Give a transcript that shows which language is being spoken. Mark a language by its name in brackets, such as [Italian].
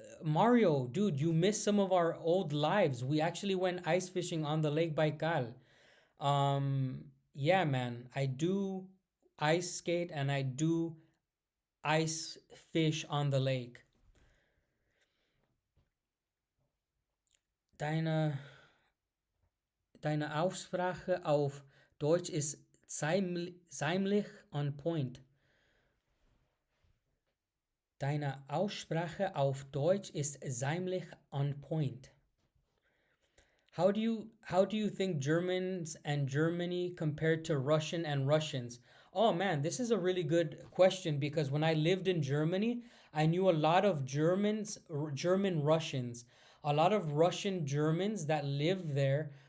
[English] Mario, dude, you missed some of our old lives. We actually went ice fishing on the Lake Baikal. Yeah, man. I do ice skate and I do ice fish on the lake. [German] Deine Aussprache auf Deutsch ist ziemlich [English] on point. [German] Deine Aussprache auf Deutsch ist ziemlich [English] on point. How do you think Germans and Germany compared to Russian and Russians? Oh man, this is a really good question because when I lived in Germany, I knew a lot of German Russians, a lot of Russian Germans that lived there.